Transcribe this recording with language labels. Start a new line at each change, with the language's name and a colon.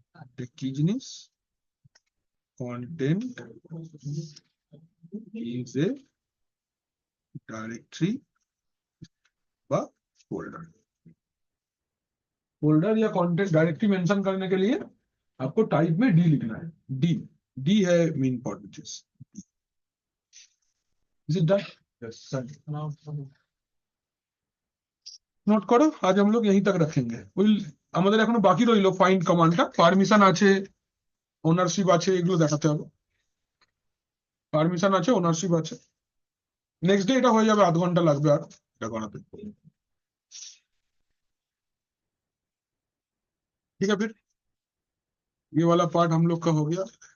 Bangla: এটা কি জিনিস,
English: content is a directory
Bangla: বা फोल्डर।
Hindi: फोल्डर या कंटेंट डायरेक्टरी मेंशन करने के लिए आपको टाइप में डी लिखना है। डी, डी है मेन इंपॉर्टेंट चीज।
English: Is it done?
Bangla: নোট করো, আজ
Hindi: हम लोग यहीं तक रखेंगे।
Bangla: উইল আমাদের এখনো বাকি রইলো ফাইন্ড কমান্ডটা, পারমিশন আছে, ওনারশিপ আছে, এগুলো দেখাতে হবে। পারমিশন আছে, ওনারশিপ আছে।
English: next day
Bangla: এটা হয়ে যাবে, আধ ঘন্টা লাগবে আর এটা করাতে।
Hindi: ठीक है, फिर ये वाला पार्ट हम लोग का हो गया।